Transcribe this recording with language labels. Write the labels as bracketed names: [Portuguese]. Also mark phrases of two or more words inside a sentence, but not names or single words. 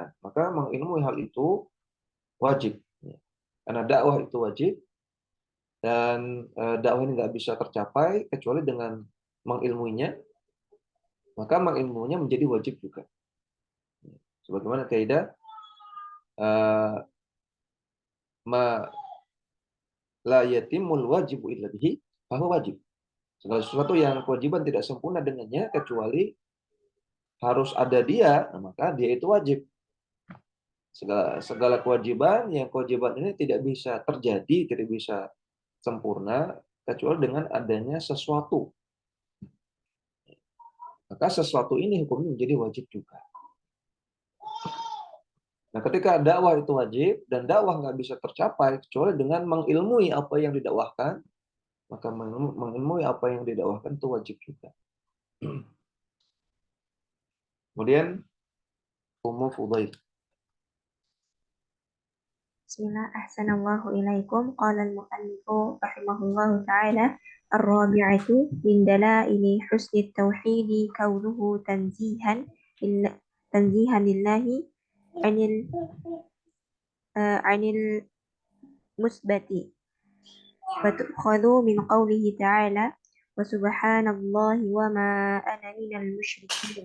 [Indonesian] Maka mengilmui hal itu wajib. Karena dakwah itu wajib dan dakwah ini nggak bisa tercapai kecuali dengan mengilmuinya, maka mengilmuinya menjadi wajib juga. Sebagaimana kaidah [Arabic] ما لا يتم الواجب إلا به فهو واجب. [Indonesian] Segala sesuatu yang kewajiban tidak sempurna dengannya kecuali harus ada dia, nah maka dia itu wajib. Segala kewajiban, yang kewajiban ini tidak bisa terjadi, tidak bisa sempurna kecuali dengan adanya sesuatu. Maka sesuatu ini hukumnya menjadi wajib juga. Nah, ketika dakwah itu wajib dan dakwah nggak bisa tercapai kecuali dengan mengilmui apa yang didakwahkan, maka mengilmui apa yang didakwahkan itu wajib juga. Kemudian Ummu Fudail. [Arabic] بسم الله، أحسن الله إليكم. قال المؤلف رحمه الله تعالى الرابعة من دلائل حسن التوحيد كونه تنزيها لله عن عن المشبهات وتؤخذ من قوله تعالى وسبحان الله وما أنا من المشركين.